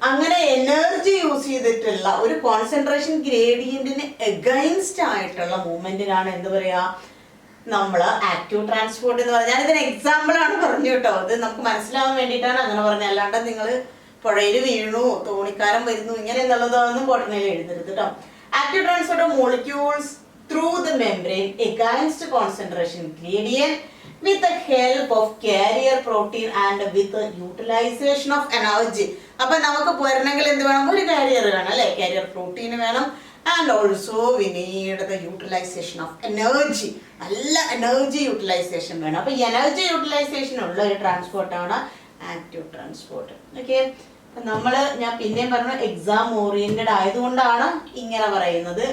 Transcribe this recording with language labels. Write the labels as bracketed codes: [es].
[ml] അങ്ങനെ energy use ചെയ്തിട്ടുള്ള ഒരു കോൺസെൻട്രേഷൻ ഗ്രേഡിയന്റിന് എഗൈൻസ്റ്റ് ആയിട്ടുള്ള മൂവ്മെന്റിനാണ് എന്ത് പറയാ, നമ്മൾ ആക്റ്റീവ് ട്രാൻസ്പോർട്ട് എന്ന് പറഞ്ഞാൽ ഇതിന് എക്സാമ്പിൾ ആണ് പറഞ്ഞു കേട്ടോ. അത് നമുക്ക് മനസ്സിലാവാൻ വേണ്ടിയിട്ടാണ് അങ്ങനെ പറഞ്ഞത്. അല്ലാണ്ട് നിങ്ങൾ പുഴയിൽ വീണു, തോണിക്കാരൻ വരുന്നു, ഇങ്ങനെ എന്നുള്ളതൊന്നും ബോട്ടണിയിൽ എഴുതരുത് കേട്ടോ. [en] Active transport of molecules through the membrane against concentration gradient with the help of carrier protein and with the utilization of energy. [ml] അപ്പൊ നമുക്ക് പോരണമെങ്കിൽ എന്ത് വേണം? ഒരു കാരിയർ വേണം അല്ലെ? കാരിയർ പ്രോട്ടീൻ വേണം. [en] And also we need the utilization of energy. [ml] നല്ല energy utilisation വേണം. അപ്പൊ എനർജി യൂട്ടിലൈസേഷൻ ഉള്ള ഒരു ട്രാൻസ്പോർട്ടാണ് ആക്റ്റീവ് ട്രാൻസ്പോർട്ട്. ഓക്കെ, ഞാൻ പിന്നെയും പറഞ്ഞു എക്സാം ഓറിയന്റഡ് ആയതുകൊണ്ടാണ് ഇങ്ങനെ പറയുന്നത്.